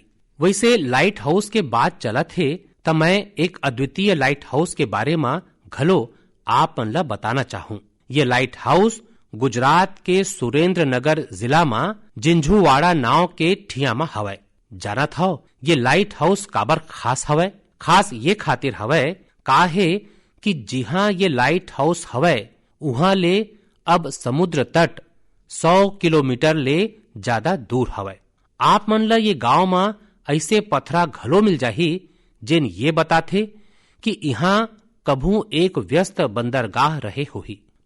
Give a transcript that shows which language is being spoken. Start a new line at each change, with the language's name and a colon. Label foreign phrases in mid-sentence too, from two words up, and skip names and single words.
Chhattisgarhi: वैसे
English: light house
Chhattisgarhi: के बात चलत है तो मैं एक अद्वितीय
English: light house
Chhattisgarhi: के बारे में घलो आप मन ला बताना चाहूँ। ये
English: light house
Chhattisgarhi: गुजरात के सुरेंद्र नगर जिला में जिंझुवाड़ा नाव के ठिया में हवय। जाना था ये
English: light house
Chhattisgarhi: काबर खास हवय? खास ये खातिर हवय काहे कि जिहाँ ये
English: light house
Chhattisgarhi: हवय उहाँ ले अब समुद्र तट 100 किलोमीटर ले ज्यादा दूर हवय। आप मन ला ये गांव में ऐसे पथरा घलो मिल जाही जिन ये बताथे कि यहाँ कभू एक व्यस्त बंदरगाह रहे होही।